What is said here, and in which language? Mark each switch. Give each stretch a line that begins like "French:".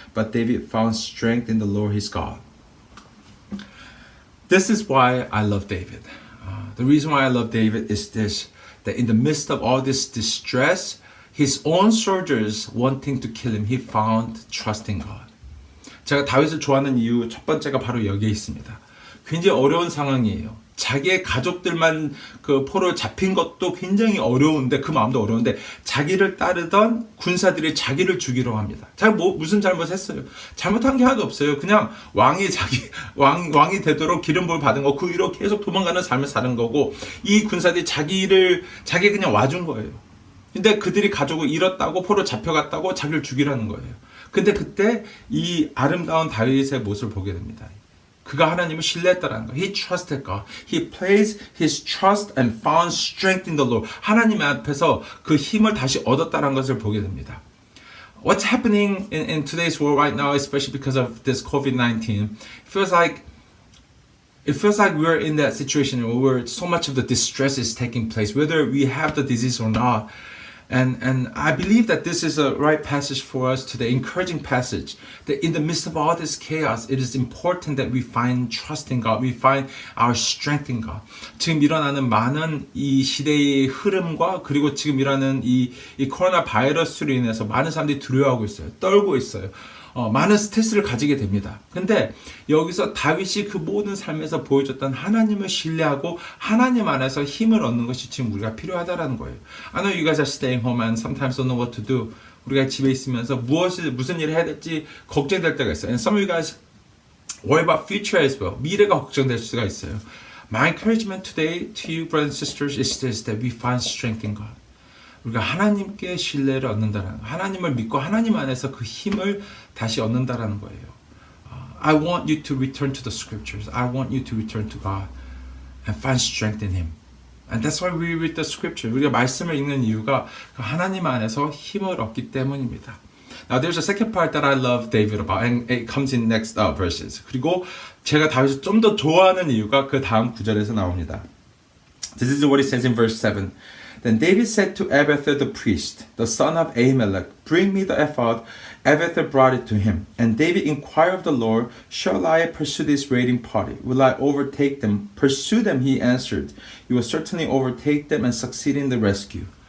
English: But David found strength in the Lord his God. This is why I love David. The reason why I love David is this, that in the midst of all this distress, his own soldiers wanting to kill him, he found trust in God.
Korean: 제가 다윗을 좋아하는 이유 첫 번째가 바로 여기에 있습니다. 굉장히 어려운 상황이에요. 자기의 가족들만 그 포로 잡힌 것도 굉장히 어려운데, 그 마음도 어려운데 자기를 따르던 군사들이 자기를 죽이려고 합니다. 자기 무슨 잘못했어요? 잘못한 게 하나도 없어요. 그냥 왕이 왕이 되도록 기름 부음 받은 거, 그 위로 계속 도망가는 삶을 사는 거고, 이 군사들이 자기 그냥 와준 거예요. 근데 그들이 가족을 잃었다고, 포로 잡혀갔다고 자기를 죽이라는 거예요. 근데 그때 이 아름다운 다윗의 모습을 보게 됩니다. 그가 하나님을 신뢰했다라는 거.
English: He trusted God. He placed his trust and found strength in the Lord.
Korean: 하나님 앞에서 그 힘을 다시 얻었다라는 것을 보게 됩니다.
English: What's happening in today's world right now, especially because of this COVID-19, it feels like we're in that situation where so much of the distress is taking place, whether we have the disease or not. And I believe that this is a right passage for us today, encouraging passage, that in the midst of all this chaos, it is important that we find trust in God, we find our strength in God.
Korean: 지금 일어나는 많은 이 시대의 흐름과, 그리고 지금 일어나는 이 코로나 바이러스로 인해서 많은 사람들이 두려워하고 있어요. 떨고 있어요. 많은 스트레스를 가지게 됩니다. 근데 여기서 다윗이 그 모든 삶에서 보여줬던 하나님을 신뢰하고 하나님 안에서 힘을 얻는 것이 지금 우리가 필요하다라는 거예요.
English: I know you guys are staying home and sometimes don't know what to do.
Korean: 우리가 집에 있으면서 무슨 일을 해야 될지 걱정될 때가 있어요.
English: And some of you guys worry about future as well.
Korean: 미래가 걱정될 수가 있어요.
English: My encouragement today to you, brothers and sisters, is this, that we find strength in God.
Korean: 우리가 하나님께 신뢰를 얻는다는, 하나님을 믿고 하나님 안에서 그 힘을 다시 얻는다라는 거예요.
English: I want you to return to the scriptures. I want you to return to God and find strength in Him. And that's why we read the scripture.
Korean: 우리가 말씀을 읽는 이유가 하나님 안에서 힘을 얻기 때문입니다.
English: Now there's a second part that I love David about, and it comes in next verses.
Korean: 그리고 제가 다윗을 좀 더 좋아하는 이유가 그 다음 구절에서 나옵니다.
English: This is what it says in verse 7. Then David said to Abiathar the priest, the son of Ahimelech, bring me the ephod. Abiathar brought it to him. And David inquired of the Lord, shall I pursue this raiding party? Will I overtake them? Pursue them, he answered. You will certainly overtake them and succeed in the rescue.